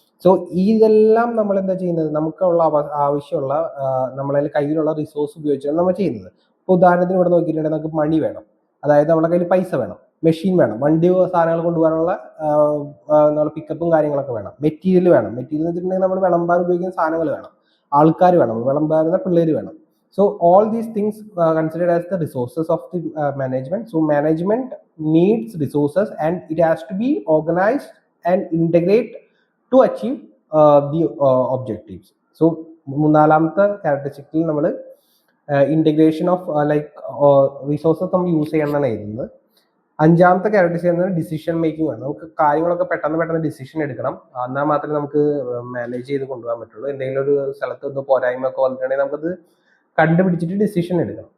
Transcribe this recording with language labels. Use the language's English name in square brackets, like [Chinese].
[Malayalam] So ഇതെല്ലാം നമ്മൾ എന്താ ചെയ്യുന്നത്? നമുക്കുള്ള ആവശ്യമുള്ള നമ്മളെ കയ്യിലുള്ള റിസോഴ്സ് ഉപയോഗിച്ചാണ് നമ്മൾ ചെയ്യുന്നത്. ഇപ്പൊ ഉദാഹരണത്തിന് ഇവിടെ നോക്കിയിട്ടുണ്ടെങ്കിൽ നമുക്ക് മണി വേണം, അതായത് നമ്മുടെ കയ്യിൽ പൈസ വേണം, മെഷീൻ വേണം, വണ്ടി സാധനങ്ങൾ കൊണ്ടുപോകാനുള്ള നമ്മുടെ പിക്കപ്പും കാര്യങ്ങളൊക്കെ വേണം, മെറ്റീരിയൽ വേണം. മെറ്റീരിയൽ എന്ന് വെച്ചിട്ടുണ്ടെങ്കിൽ നമ്മൾ വിളമ്പാൻ ഉപയോഗിക്കുന്ന സാധനങ്ങൾ വേണം, ആൾക്കാർ വേണം, വിളമ്പാറുന്ന പിള്ളേർ വേണം. [English] So all these things considered as the resources of the management. So management needs resources and it has to be organized and integrate to achieve the objectives. [Malayalam] So മൂന്നാമത്തെ ക്യാരക്ടറിസ്റ്റിക്കിൽ നമ്മൾ ഇന്റഗ്രേഷൻ ഓഫ് റിസോഴ്സസ് നമ്മൾ use ചെയ്യണമെന്നാണ് എഴുതുന്നത്. അഞ്ചാമത്തെ characteristic എന്ന് പറയുന്നത് decision making ആണ്. നമുക്ക് കാര്യങ്ങളൊക്കെ പെട്ടെന്ന് ഡിസിഷൻ എടുക്കണം. എന്നാൽ മാത്രമേ നമുക്ക് മാനേജ് ചെയ്ത് കൊണ്ടുപോകാൻ പറ്റുള്ളൂ. എന്തെങ്കിലും ഒരു സ്ഥലത്ത് ഒന്ന് പോരായ്മ ഒക്കെ വന്നിട്ടുണ്ടെങ്കിൽ നമുക്കത് കണ്ടുപിടിച്ചിട്ട് ഡിസിഷൻ എടുക്കണം.